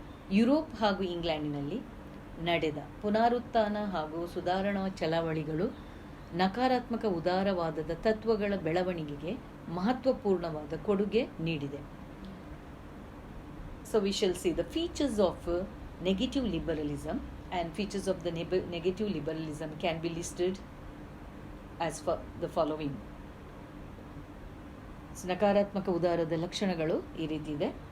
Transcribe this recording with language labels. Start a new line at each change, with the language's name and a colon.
Kannada: Europe ಹಾಗೂ ಇಂಗ್ಲೆಂಡಿನಲ್ಲಿ ನಡೆದ ಪುನರುತ್ಥಾನ ಹಾಗೂ ಸುಧಾರಣಾ ಚಳವಳಿಗಳು ನಕಾರಾತ್ಮಕ ಉದಾರವಾದದ ತತ್ವಗಳ ಬೆಳವಣಿಗೆಗೆ ಮಹತ್ವಪೂರ್ಣವಾದ ಕೊಡುಗೆ ನೀಡಿದೆ.
English: So we shall see the features of negative liberalism, and features of the negative liberalism can be listed as for the following.
Kannada: So, ನಕಾರಾತ್ಮಕ ಉದಾರದ ಲಕ್ಷಣಗಳು ಈ ರೀತಿ ಇದೆ.